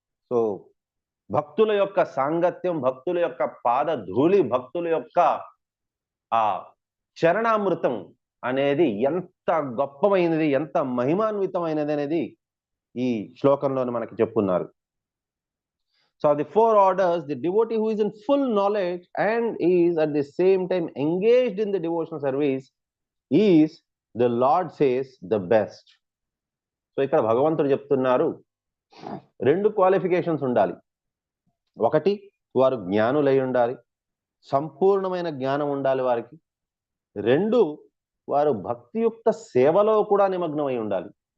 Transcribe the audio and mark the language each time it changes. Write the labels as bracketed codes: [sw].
[te] So భక్తుల యొక్క సాంగత్యం, భక్తుల యొక్క పాద ధూళి, భక్తుల యొక్క ఆ చరణామృతం అనేది ఎంత గొప్పమైనది, ఎంత మహిమాన్వితమైనది అనేది ఈ శ్లోకంలో మనకి చెప్పున్నారు. [en] So the 4 orders, the devotee who is in full knowledge and is at the same time engaged in the devotional service is, the Lord says, the best. [te] So ఇక్కడ భగవంతుడు చెప్తున్నారు 2 క్వాలిఫికేషన్స్ ఉండాలి. ఒకటి, వారు జ్ఞానులై ఉండాలి, సంపూర్ణమైన జ్ఞానం ఉండాలి వారికి. 2, వారు భక్తియుక్త సేవలో కూడా నిమగ్నమై ఉండాలి.